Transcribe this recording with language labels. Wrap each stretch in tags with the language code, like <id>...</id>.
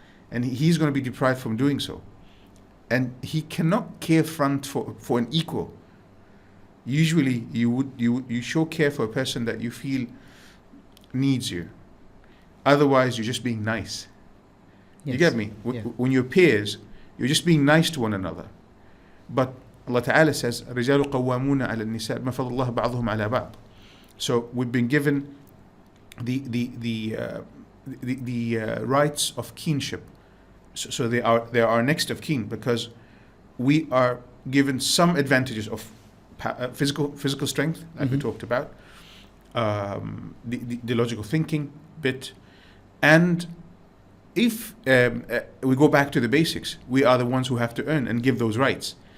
<en>and he's going to be deprived from doing so. And he cannot care for an equal. Usually you show care for a person that you feel needs you. Otherwise you're just being nice. Yes. You get me? When you're peers, you're just being nice to one another. But Allah Ta'ala says,</en> <ar>الرجال قوامون على النساء بما فضل الله بعضهم على بعض.</ar> <en>So we've been given the rights of kinship. So they are our next of kin, because we are given some advantages of physical strength, like we talked about, the logical thinking bit, and if we go back to the basics, we are the ones who have to earn and give those rights.</en>